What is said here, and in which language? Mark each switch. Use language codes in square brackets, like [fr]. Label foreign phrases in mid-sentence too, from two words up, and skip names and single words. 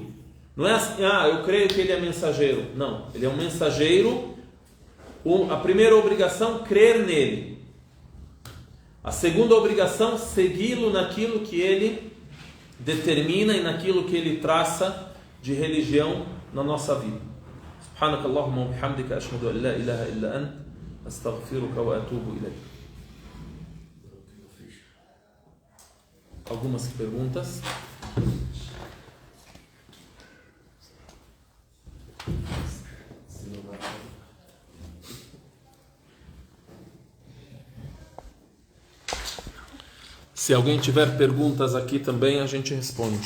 [pt] Não é assim, eu creio que ele é mensageiro. Não, ele é um mensageiro. A primeira obrigação, crer nele. A segunda obrigação, segui-lo naquilo que ele determina e naquilo que ele traça de religião na nossa vida. [ar] سبحانك اللهم وبحمدك، أشهد أن لا إله إلا أنت، أستغفرك وأتوب إليك. [pt] Algumas perguntas? Se alguém tiver perguntas aqui também, a gente responde.